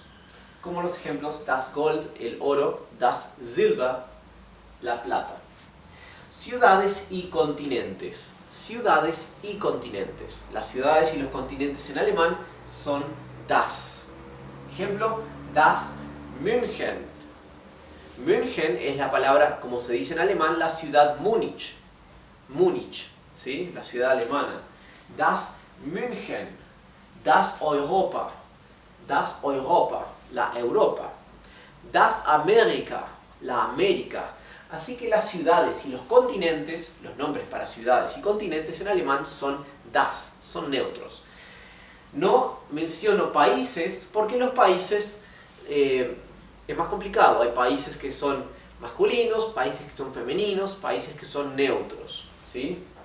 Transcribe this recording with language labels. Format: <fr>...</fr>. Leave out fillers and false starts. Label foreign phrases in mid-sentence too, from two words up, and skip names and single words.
<es>Como los ejemplos</es> <de>das Gold,</de> <es>el oro,</es> <de>das Silber,</de> <es>la plata. Ciudades y continentes. Ciudades y continentes. Las ciudades y los continentes en alemán son das. Ejemplo,</es> <de>das München.</de> <es>München es la palabra, como se dice en alemán, la ciudad Múnich. Múnich, ¿sí? La ciudad alemana.</es> <de>Das München. Das Europa. Das Europa,</de> <es>la Europa.</es> <de>Das Amerika,</de> <es>la América. Así que las ciudades y los continentes, los nombres para ciudades y continentes en alemán son das, son neutros. No menciono países porque los países es más complicado. Hay países que son masculinos, países que son femeninos, países que son neutros, ¿sí?</es>